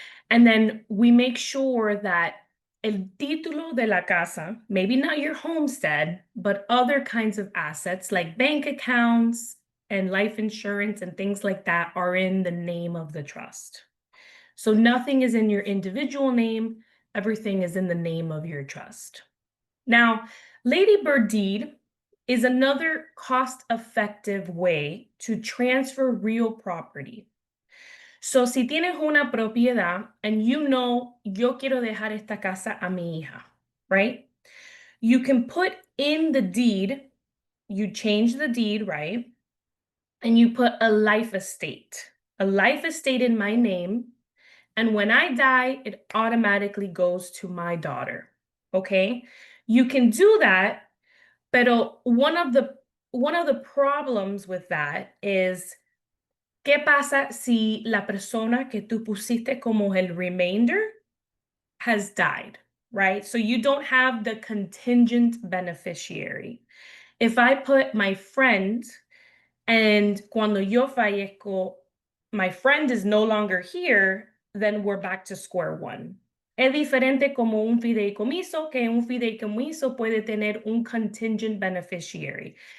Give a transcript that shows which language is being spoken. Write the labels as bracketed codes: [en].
[en] And then we make sure that [es] el título de la casa, [en] maybe not your homestead, but other kinds of assets like bank accounts and life insurance and things like that are in the name of the trust. So nothing is in your individual name, everything is in the name of your trust. Now, ladybird deed is another cost-effective way to transfer real property. [es] So si tienes una propiedad [en] and you know, [es] yo quiero dejar esta casa a mi hija, right? [en] You can put in the deed, you change the deed, right? And you put a life estate in my name. And when I die, it automatically goes to my daughter, okay? You can do that, pero one of the problems with that is, [es] ¿qué pasa si la persona que tú pusiste como el [en] remainder has died, right? So you don't have the contingent beneficiary. If I put my friend and [es] cuando yo fallezco, [en] my friend is no longer here, then we're back to square one. [es] Es diferente como un fideicomiso, que un fideicomiso puede tener un [en] contingent beneficiary.